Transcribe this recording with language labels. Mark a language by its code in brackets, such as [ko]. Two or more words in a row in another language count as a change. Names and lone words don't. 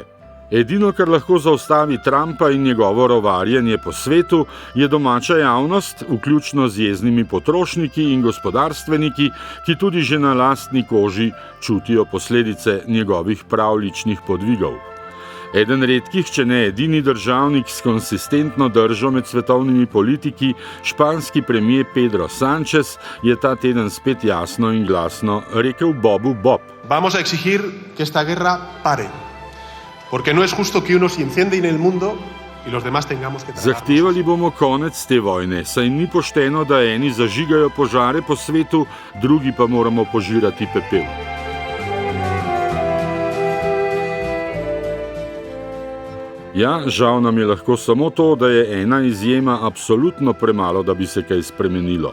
[sl] Edino, kar lahko zaustavi Trumpa in njegovo rovarjenje po svetu, je domača javnost, vključno z jeznimi potrošniki in gospodarstveniki, ki tudi že na lastni koži čutijo posledice njegovih pravljičnih podvigov. Eden redkih, če ne edini državnik s konsistentno držo med svetovnimi politiki, španski premier Pedro Sánchez, je ta teden spet jasno in glasno rekel Bobu Bob. [es] Vamos a exigir que esta guerra pare. Porque no es justo que unos incendien el mundo y los demás tengamos que tragarnos. [sl] Zahtevali bomo konec te vojne, saj ni pošteno, da eni zažigajo požare po svetu, drugi pa moramo požirati pepel. Ja, žal nam je lahko samo to, da je ena izjema absolutno premalo, da bi se kaj spremenilo.